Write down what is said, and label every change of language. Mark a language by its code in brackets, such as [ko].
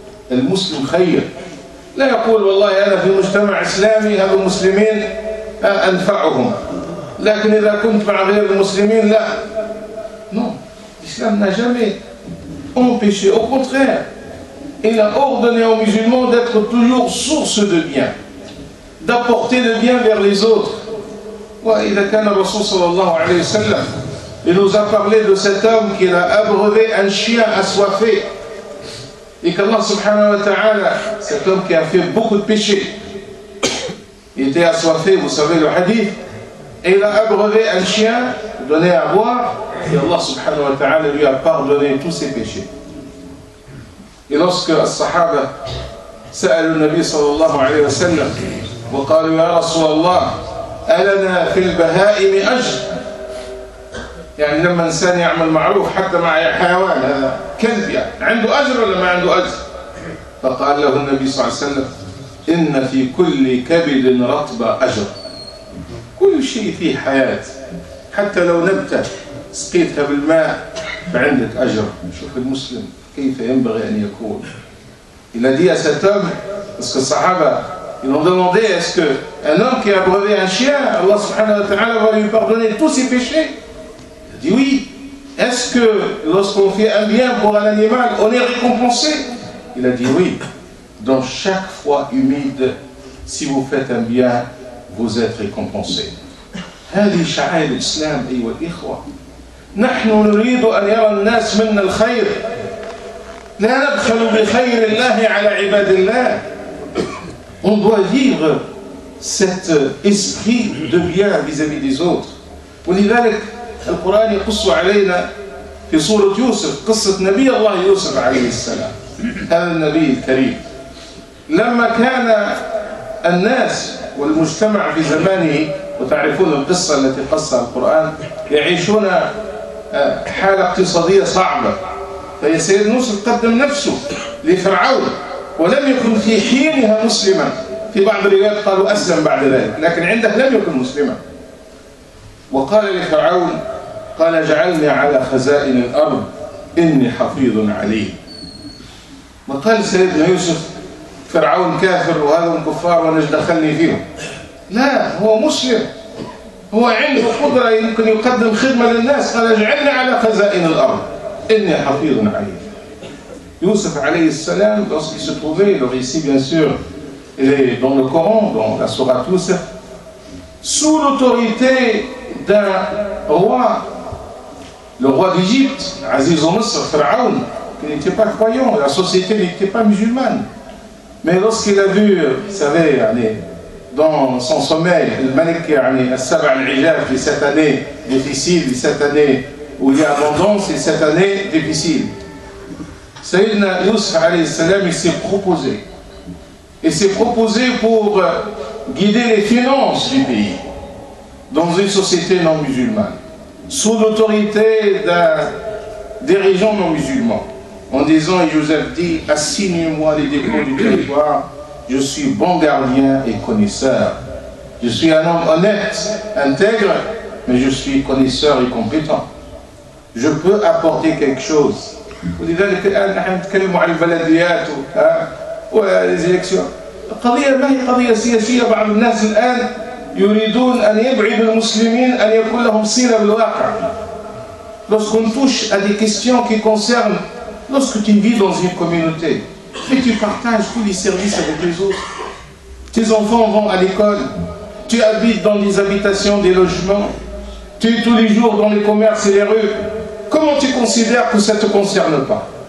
[ar] المسلم خير. لا يقول والله أنا في مجتمع إسلامي هذا المسلمين أنفعهم، لكن إذا كنت مع غير المسلمين لا. [fr] Non, l'islam n'a jamais empêché, au contraire, il a ordonné aux musulmans d'être toujours source de bien, d'apporter le bien vers les autres. [ar] وإذا كان الرسول صلى الله عليه وسلم, [fr] il nous a parlé de cet homme qui a abreuvé un chien assoiffé, et qu'Allah [ar] subhanahu wa ta'ala, [fr] cet homme qui a fait beaucoup de péchés, il était assoiffé, vous savez le hadith, et il a abreuvé un chien, donné à boire, et Allah subhanahu wa ta'ala lui a pardonné tous ses péchés. Et lorsque les Sahaba [ar] سألوا النبي صلى الله عليه وسلم وقالوا يا رسول الله ألنا في البهائم أجر، يعني لما إنسان يعمل معروف حتى مع حيوان هذا كلب يعني عنده أجر ولا ما عنده أجر؟ فقال له النبي صلى الله عليه وسلم إن في كل كبد رطبة أجر. كل شيء فيه حياة، حتى لو نبتة سقيتها بالماء فعندك أجر. شوف المسلم كيف ينبغي أن يكون. [fr] Il a dit à cet homme, parce que les Sahaba, ils ont demandé, est-ce qu'un homme qui a abreuvé un chien, Allah [ar] subhanahu wa ta'ala [fr] va lui pardonner tous ses péchés? Il a dit oui. Est-ce que lorsqu'on fait un bien pour un animal, on est récompensé? Il a dit oui. Dans chaque fois humide, si vous faites un bien, vous êtes récompensé. [ar] هذه شعائر الإسلام أيها الإخوة. نحن نريد أن يرى الناس منا الخير، لا نبخل بخير الله على عباد الله. [fr] On doit vivre cet esprit de bien vis-à-vis des autres. [ar] ولذلك القرآن يقص علينا في سورة يوسف قصة نبي الله يوسف عليه السلام. هذا النبي الكريم لما كان الناس والمجتمع في زمانه، وتعرفون القصة التي قصها القرآن، يعيشون حالة اقتصادية صعبة، فسيدنا يوسف قدم نفسه لفرعون ولم يكن في حينها مسلما. في بعض الروايات قالوا أسلم بعد ذلك، لكن عنده لم يكن مسلما. وقال لفرعون قال اجعلني على خزائن الأرض إني حفيظ عليم. وقال سيدنا يوسف فرعون كافر وهذا كفار وانا ايش دخلني فيهم؟ لا، هو مسلم، هو عنده قدرة يمكن يقدم خدمة للناس. قال اجعلني على خزائن الأرض إني حفيظ عليم. [fr] Youssef alayhi salam, lorsqu'il se trouvait, le récit bien sûr, il est dans le Coran, dans la sourate Youssef, sous l'autorité d'un roi, le roi d'Égypte, Aziz Misr, Pharaon, il n'était pas croyant, la société n'était pas musulmane. Mais lorsqu'il a vu, vous savez, dans son sommeil, le Malik al-Sab' al-Ijab, cette année difficile, cette année où il y a abondance et cette année difficile. Sayyidina Yusuf alayhi salam, il s'est proposé. Il s'est proposé pour guider les finances du pays dans une société non musulmane, sous l'autorité d'un dirigeant non musulman, en disant, et Joseph dit, assigne-moi les dépôts du territoire, je suis bon gardien et connaisseur. Je suis un homme honnête, intègre, mais je suis connaisseur et compétent. Je peux apporter quelque chose. [ar] ولذلك الآن نحن نتكلم عن البلديات والإلكسيون. القضية ما هي قضية سياسية. بعض الناس الآن يريدون أن يبعدوا المسلمين أن يكون لهم صلة بالواقع. [fr] Lorsqu'on touche à des questions qui concernent, lorsque tu vis dans une communauté, et tu partages tous les services avec les autres, tes enfants vont à l'école, tu habites dans des habitations, des logements, tu es tous les jours dans les commerces et les rues, comment tu considères que ça ne te concerne pas?